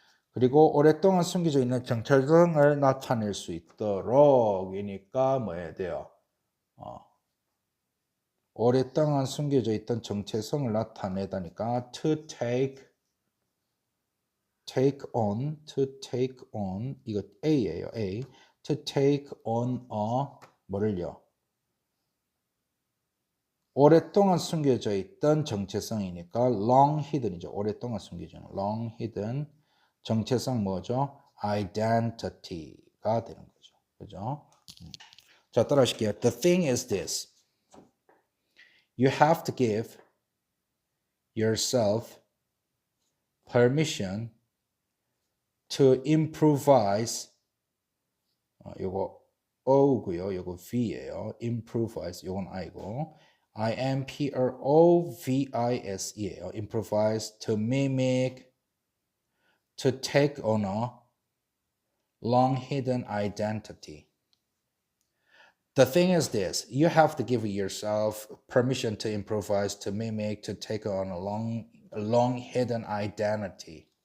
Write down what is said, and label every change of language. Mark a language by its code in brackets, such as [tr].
[ko] 그리고 오랫동안 숨겨져 있는 정체성을 나타낼 수 있도록 이니까 뭐 해야 돼요? 오랫동안 숨겨져 있던 정체성을 나타내다니까 [en] to take on [ko] 이거 A예요. A. [en] to take on [ko] 뭐를요? 오랫동안 숨겨져 있던 정체성이니까 [en] long hidden [ko] 이죠. 오랫동안 숨겨져 있는 [en] long hidden [ko] 정체성 뭐죠? identity가 되는 거죠. 그죠? 자, 따라하실게요. [en] The thing is this. You have to give yourself permission to improvise. [ko] 요거 O고요. 요거 V예요. improvise. 요건 I고. [en] improvise예요. improvise to mimic to take on a long hidden identity. The thing is this, you have to give yourself permission to improvise, to mimic, to take on a long hidden identity.